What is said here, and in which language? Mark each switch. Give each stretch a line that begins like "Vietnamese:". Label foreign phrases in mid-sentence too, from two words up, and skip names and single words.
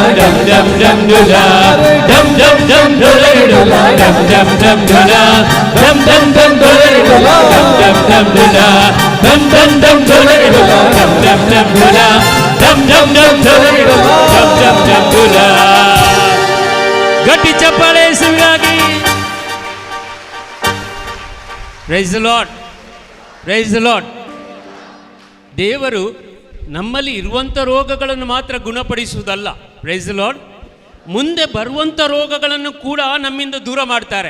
Hindi: डम डम डम डोला ढम ढम ढम डोला रे डोला डम डम डम डोला ढम ढम ढम डोला रे डोला डम डम डम डोला ढम ढम ढम डोला रे डोला डम डम डम डोला ढम ढम ढम डोला रे डोला डम डम डम डोला
Kannada: ಗಟ್ಟಿ ಚಪ್ಪಾಳೆ ಯೇಸುವಿಗಾಗಿ.
English: Praise the Lord, Praise the Lord.
Kannada: ದೇವರು ನಮ್ಮಲ್ಲಿ ಇರುವಂಥ ರೋಗಗಳನ್ನು ಮಾತ್ರ ಗುಣಪಡಿಸುವುದಲ್ಲ,
English: Praise the Lord,
Kannada: ಮುಂದೆ ಬರುವಂಥ ರೋಗಗಳನ್ನು ಕೂಡ ನಮ್ಮಿಂದ ದೂರ ಮಾಡ್ತಾರೆ.